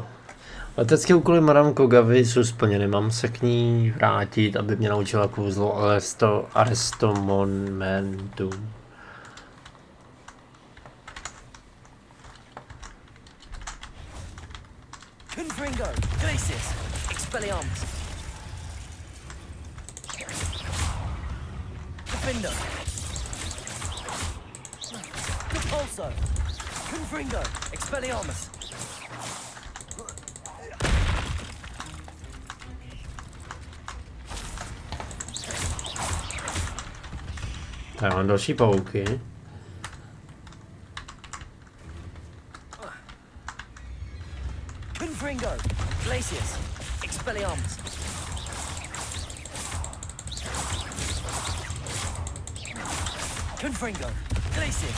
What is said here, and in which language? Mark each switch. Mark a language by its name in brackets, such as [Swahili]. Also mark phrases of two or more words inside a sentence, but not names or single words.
[Czech] Letecké úkoly Madame Kogavy jsou splněny. Mám se k ní vrátit, aby mě naučila kouzlo Arestomomentum. Confringo. Glacius. Expelliarmus. Defendo. Repulso. Confringo. Expelliarmus. Tak mám další pavouky. Confringo. Glacius. Expelliarmus. Confringo. Glacius.